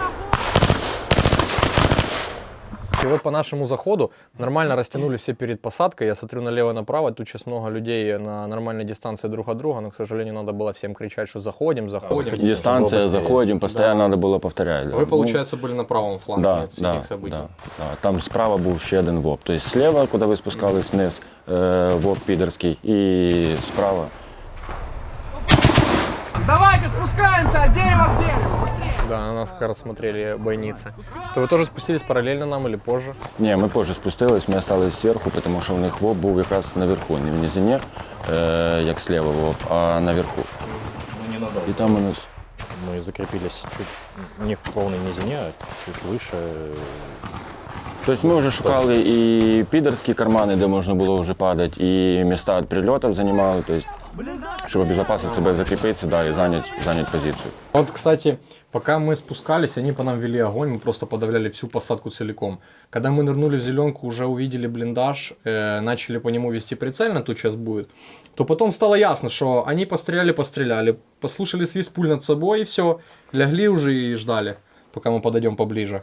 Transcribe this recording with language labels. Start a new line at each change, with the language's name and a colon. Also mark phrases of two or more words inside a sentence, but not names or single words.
Russian: И вот по нашему заходу нормально растянули все перед посадкой. Я смотрю налево-направо, тут сейчас много людей на нормальной дистанции друг от друга, но, к сожалению, надо было всем кричать, что заходим. Дистанция, заходим, постоянно надо было повторять. Да. Вы, получается, были на правом фланге Да, всех да, этих событий. да.
Ukrainian: Там справа був ще один ВОП. Тобто слева, куди ви спускались вниз, ВОП підерський, і справа.
Russian: Давайте спускаемся от дерева к дереву! Быстрее! Да, на нас как раз смотрели бойницы. То вы тоже спустились параллельно нам или позже?
Ukrainian: Ні, ми позже спустились, ми остались зверху, тому що в них ВОП був якраз наверху, не в низині, як слева ВОП, а наверху. І там у нас...
Russian: Мы закрепились чуть не в полной низине, а чуть выше.
Ukrainian: Тобто ми вже шукали і підерські кармани, де можна було вже падати, і міста від прильотів займали, тобто, щоб обезопасити себе, закріпитися,
Russian: да, и занять позицию. Вот, кстати, пока мы спускались, они по нам вели огонь, мы просто подавляли всю посадку целиком. Когда мы нырнули в зеленку, уже увидели блиндаж, начали по нему вести прицельно, тут сейчас будет, то потом стало ясно, что они постреляли, послушали свист пуль над собой и все, лягли уже и ждали, пока мы подойдем поближе.